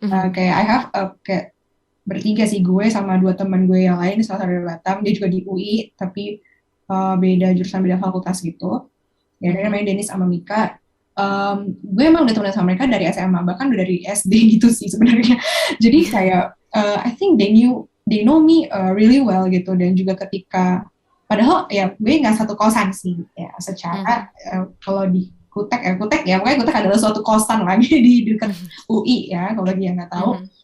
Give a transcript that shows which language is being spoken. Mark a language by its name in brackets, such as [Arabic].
[Indonesian] Kayak [English] I have [Indonesian] kayak bertiga sih, gue sama 2 teman gue yang lain, salah satu dari Batam, dia juga di UI, tapi beda jurusan, beda fakultas gitu. Ya, namanya Dennis sama Mika. Gue emang udah temenan sama mereka dari SMA, bahkan udah dari SD gitu sih sebenarnya. Jadi kayak [English] I think they know me really well gitu. [Indonesian] Dan juga ketika, padahal ya gue nggak satu kosan sih ya secara kalau di Kutek ya pokoknya Kutek adalah suatu kosan lagi di dekat UI ya, kalau dia nggak tahu.